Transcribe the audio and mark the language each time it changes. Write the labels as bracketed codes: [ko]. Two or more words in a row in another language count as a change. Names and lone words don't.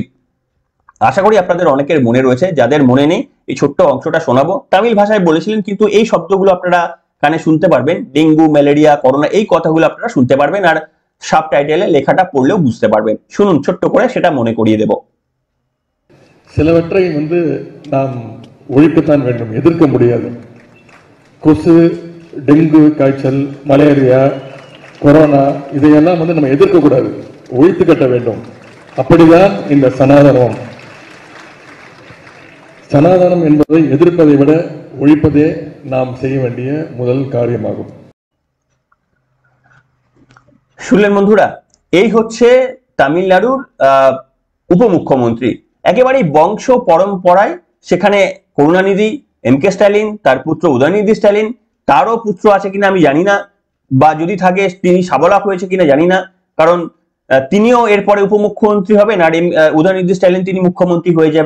[bn] আশা করি আপনাদের অনেকের মনে রয়েছে, যাদের মনে নেই এই ছোট্ট অংশটা শোনাবো। তামিল ভাষায় বলেছিলেন, কিন্তু এই শব্দগুলো আপনারা কানে শুনতে পারবেন, ডেঙ্গু, ম্যালেরিয়া, করোনা, এই কথাগুলো আপনারা শুনতে পারবেন, আর সাবটাইটেলে লেখাটা পড়লেও বুঝতে পারবেন। শুনুন ছোট্ট করে, সেটা মনে করিয়ে দেব। [ta] சிலவற்றை நாம் ஒழிக்கத்தான் வேண்டும், எதிர்க்க முடியாது. கொசு, டெங்கு காய்ச்சல், மலேரியா, கொரோனா இதையெல்லாம் நம்ம எதிர்க்க கூடாது, ஒழித்து கட்ட வேண்டும். அப்படிதான் இந்த சனாதனம். சனாதனம் என்பதை எதிர்ப்பதை விட ஒழிப்பதே நாம் செய்ய வேண்டிய முதல் காரியமாகும்। [bn] শুনলেন বন্ধুরা, এই হচ্ছে তামিলনাড়ুর উপমুখ্যমন্ত্রী। একেবারেই বংশ পরম্পরায় সেখানে করুণানিধি, এম.কে. স্ট্যালিন, তার পুত্র উদয়নিধি স্ট্যালিন, তারও পুত্র আছে কিনা আমি জানি না, বা যদি থাকে তিনি সাবলাক হয়েছে কিনা জানি না, কারণ তিনিও এরপরে উপমুখ্যমন্ত্রী হবেন আর উদয়নিধি স্ট্যালিন তিনি মুখ্যমন্ত্রী হয়ে যাবেন।